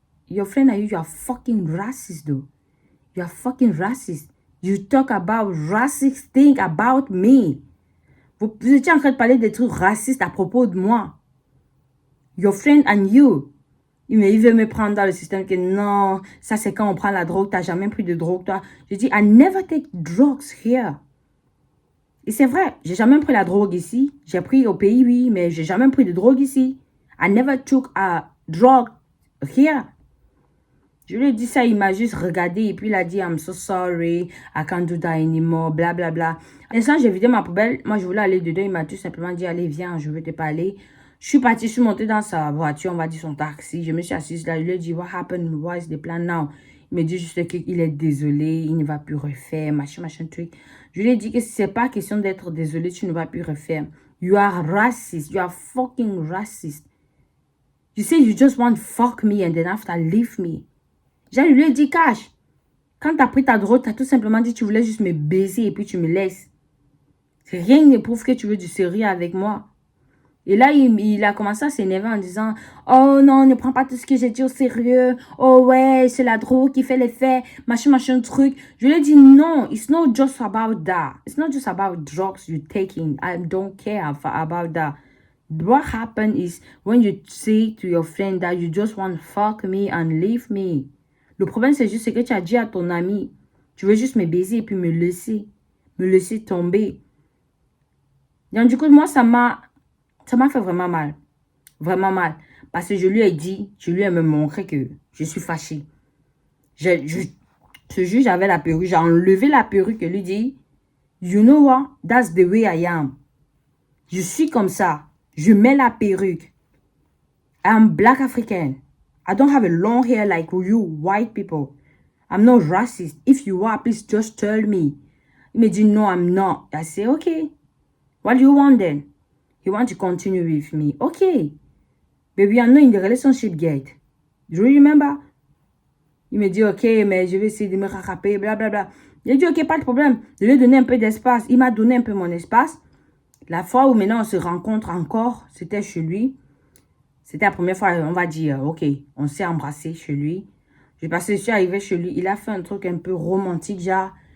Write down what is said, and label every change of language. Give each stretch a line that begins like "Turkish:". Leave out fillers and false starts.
English: Your friend and you are fucking racist, though. You are fucking racist. You talk about racist thing about me.
French: Vous étiez en train de parler des trucs racistes à propos de moi.
English: Your friend and you.
French: Il veut me prendre dans le système que non, ça c'est quand on prend la drogue, t'as jamais pris de drogue, toi. Je dis,
English: I never take drugs here.
French: Et c'est vrai, j'ai jamais pris la drogue ici. J'ai pris au pays, oui, mais j'ai jamais pris de drogue ici.
English: I never took a drug here.
French: Je lui ai dit ça, il m'a juste regardé et puis il a dit,
English: I'm so sorry, I can't do that anymore,
French: bla bla bla. Et ça, j'ai vidé ma poubelle. Moi, je voulais aller dedans. Il m'a tout simplement dit, allez, viens, je veux te parler. Je suis partie, je suis montée dans sa voiture, on va dire son taxi. Je me suis assise là, je lui ai dit,
English: what happened, what is the plan now?
French: Il me dit juste qu'il est désolé, il ne va plus refaire, machin, truc. Je lui ai dit que c'est pas question d'être désolé, tu ne vas plus refaire.
English: You are racist, you are fucking racist. You say you just want to fuck me and then after leave me.
French: Je lui ai dit, cash. Quand t'as pris ta drogue, t'as tout simplement dit que tu voulais juste me baiser et puis tu me laisses. Rien ne prouve que tu veux du sérieux avec moi. Et là, il a commencé à s'énerver en disant, oh non, ne prends pas tout ce que j'ai dit au sérieux. Oh ouais, c'est la drogue qui fait l'effet, machin, truc. Je lui ai dit, non,
English: it's not just about that. It's not just about drugs you're taking. I don't care about that. What happened is when you say to your friend that you just want to fuck me and leave me.
French: Le problème, c'est juste ce que tu as dit à ton ami. Tu veux juste me baiser et puis me laisser tomber. Donc, du coup, moi, ça m'a fait vraiment mal. Vraiment mal. Parce que je lui ai dit, je lui ai me montré que je suis fâchée. Ce jour, j'avais la perruque. J'ai enlevé la perruque et lui dit,
English: you know what? That's the way I am.
French: Je suis comme ça. Je mets la perruque.
English: I'm black African. I don't have a long hair like you white people. I'm not racist. If you are, please just tell me.
French: Il me dit,
English: no, I'm not. I say, okay. What do you want then? You want to continue with me? Okay. But we are not in the relationship yet. Do you remember?
French: Il me dit, ok, mais je vais essayer de me rattraper, blablabla. J'ai dit, ok, pas de problème. Je lui ai donné un peu d'espace. Il m'a donné un peu mon espace. La fois où maintenant on se rencontre encore, c'était chez lui. C'était la première fois, on va dire, ok, on s'est embrassé chez lui. Je suis arrivée chez lui. Il a fait un truc un peu romantique, genre.